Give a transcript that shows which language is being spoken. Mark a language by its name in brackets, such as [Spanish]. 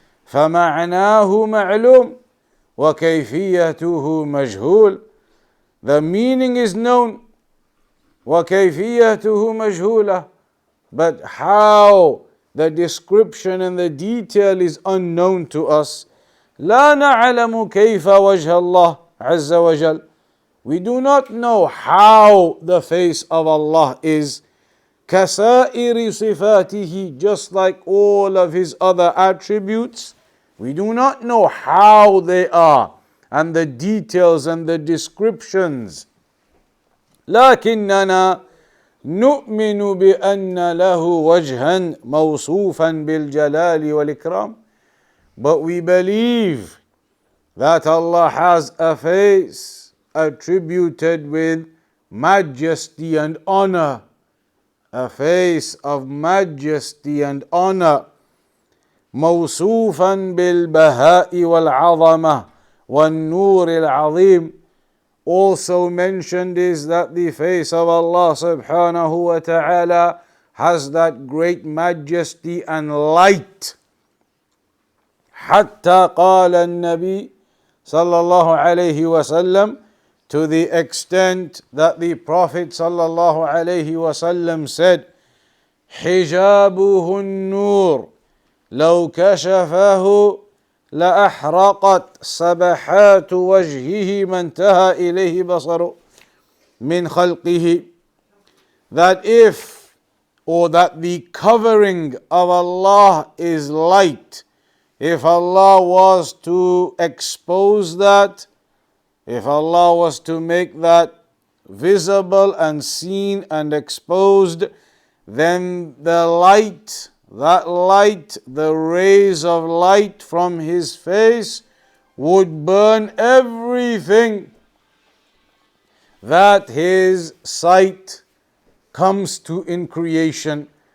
[Arabic] فَمَعْنَاهُ مَعْلُومٌ وَكَيْفِيَّتُهُ مَجْهُولٌ. [English] The meaning is known, [Arabic] وَكَيْفِيَّتُهُ مَجْهُولَةٌ, [English] but how, the description and the detail is unknown to us. [Arabic] لا نعلم كيف وجه الله عز وجل. [English] We do not know how the face of Allah is. [Arabic] كسائر صفاته, [English] just like all of His other attributes, we do not know how they are, and the details and the descriptions. [Arabic] لكننا نؤمن بأن له وجها موصوفا بالجلال والإكرام. [English] But we believe that Allah has a face attributed with majesty and honor, a face of majesty and honor. [Arabic] موصوفا بالبهاء والعظمة والنور العظيم. [English] Also mentioned is that the face of Allah subhanahu wa ta'ala has that great majesty and light. [Arabic] حتى قال النبي صلى الله عليه وسلم, [English] to the extent that the Prophet [Arabic] صلى الله عليه وسلم said, حجابه النور لو كشفه لأحرقت سبحات وجهه ما انتهى إليه بصره من خلقه. [English] That if, or that the covering of Allah is light, if Allah was to expose that, if Allah was to make that visible and seen and exposed, then the light, that light, the rays of light from His face would burn everything that His sight comes to in creation.